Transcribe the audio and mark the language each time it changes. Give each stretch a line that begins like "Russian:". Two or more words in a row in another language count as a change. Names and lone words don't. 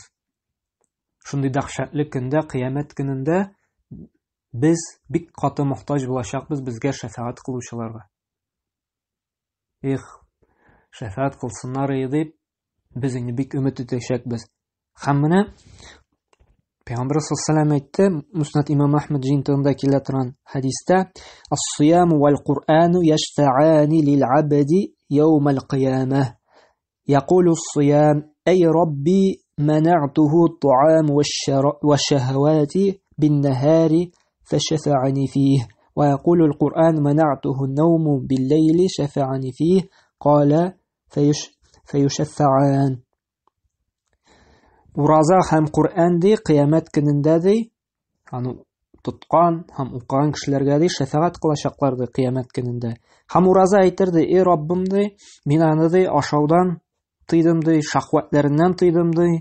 Tatar: Шундый дәһшәтле көндә, кыямәт көнендә без бик каты мохтаҗ булачакбыз безгә шәфәгать кылучыларга. Шәфәгать кылсыннар дип без инде бик өмет итәчәкбез. Һәм менә Пәйгамбәр
Arabic: صلى الله عليه وسلم
Tatar: әйтте, Муснад имам Ахмад җыентыгында килә торган хәдистә,
Arabic: "الصيام والقرآن يشفعان للعبد يوم القيامة. يقول الصيام: أي رب، منعته الطعام والشهوات بالنهار فشفعني فيه. ويقول القرآن: منعته النوم بالليل فشفعني فيه. قال فيشفعان."
Tatar: Ураза һәм Кур'ан ди кыямәт көнендә ди, аны тоткан һәм укыган кешеләргә ди шәфәгать кылачаклар ди кыямәт көнендә. Һәм ураза әйтер ди, "Эй Раббым ди, мин аны ди ашаудан тыйдым ди, шахватларыннан тыйдым ди.